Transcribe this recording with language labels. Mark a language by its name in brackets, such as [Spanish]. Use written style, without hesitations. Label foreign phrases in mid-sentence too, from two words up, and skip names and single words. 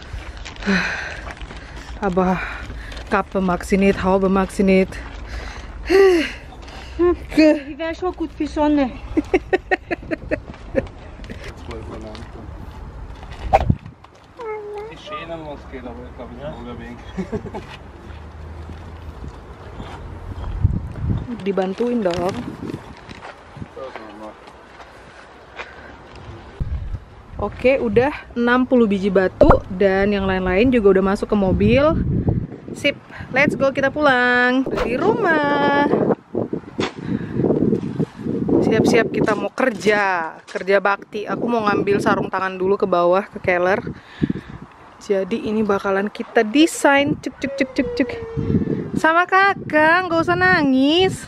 [German] Aber Kappe mag sie nicht, Haube mag sie nicht. Die wäre schon gut für Sonne. 12 Mal. Ist schön, was geht, aber ich glaube, ich habe ein wenig. [Indonesian] Dibantuin dong. Oke, udah 60 biji batu dan yang lain-lain juga udah masuk ke mobil. Sip, [English] let's go, [Indonesian] kita pulang di rumah. Siap-siap kita mau kerja bakti. Aku mau ngambil sarung tangan dulu ke bawah ke Keller. Jadi ini bakalan kita desain. Cuk. Sama kakak, nggak usah nangis.